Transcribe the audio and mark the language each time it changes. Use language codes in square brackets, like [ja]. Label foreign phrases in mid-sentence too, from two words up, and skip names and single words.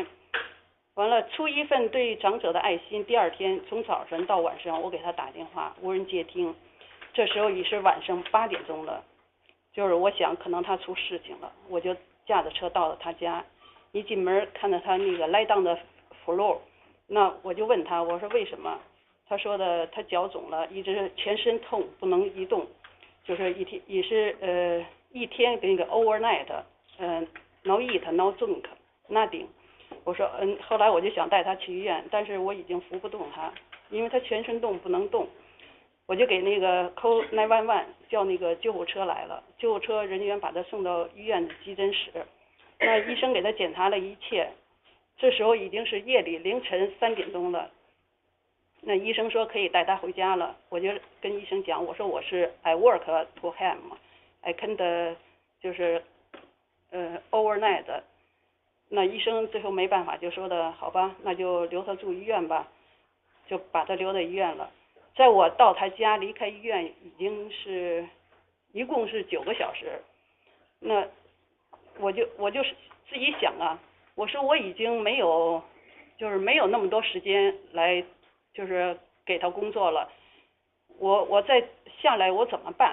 [zh] 完了，出一份对长者的爱心。第二天从早上到晚上，我给他打电话，无人接听。这时候已是晚上8点钟了，就是我想可能他出事情了，我就驾着车到了他家。一进门看到他那个 [en] lie down [zh] 的 floor， 那我就问他，我说为什么？他说的他脚肿了，一直全身痛不能移动，就是一天那个 overnight， [en] no eat no drink nothing。 [zh] 我说后来我就想带他去医院，但是我已经扶不动他，因为他全身动不能动。我就给那个 call 911， 叫那个救护车来了，救护车人员把他送到医院的急诊室。那医生给他检查了一切，这时候已经是夜里凌晨3点钟了。那医生说可以带他回家了，我就跟医生讲，我说我是 [en] I work to him，I can't [zh] 就是overnight。那医生最后没办法，就说的好吧，那就留他住医院吧，就把他留在医院了。在我到他家离开医院一共是9个小时。那我就是自己想啊，我说我已经没有那么多时间来就是给他工作了，我再下来我怎么办？